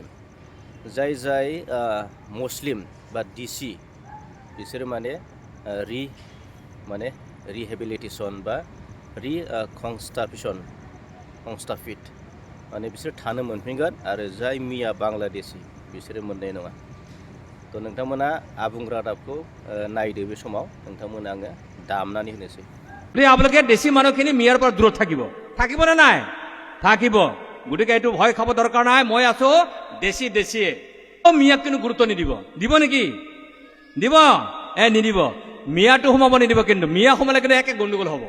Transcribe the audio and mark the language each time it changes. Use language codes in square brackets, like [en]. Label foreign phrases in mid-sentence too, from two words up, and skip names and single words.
[brx] जाय मुस्लिम बा डिसि बिसोरो माने रिहेबिलिटेसन बा कंस्टाफिट माने बिसोर थानो मोनफिनगोन, आरो जाय मिया बांलादेशि बिसोरो मोननाय नङा। तो नोंथांमोना आबुं रादाबखौ नायदो, बे समाव नोंथांमोना आङो दामनानै होनोसै। [as] আপোনালোকে দেশী মানুহখিনি মিয়াৰ পৰা দূৰত থাকিব নে নাই? থাকিব। গতিকে এইটো ভয় খাব দৰকাৰ নাই, মই আছো দেশীয়ে। মিয়াক কিন্তু গুৰুত্ব নিদিব, দিব নেকি? দিব? নিদিব। মিয়াটো সোমাব নিদিব, কিন্তু মিয়া সোমালে কিন্তু একে গণ্ডগোল হ'ব।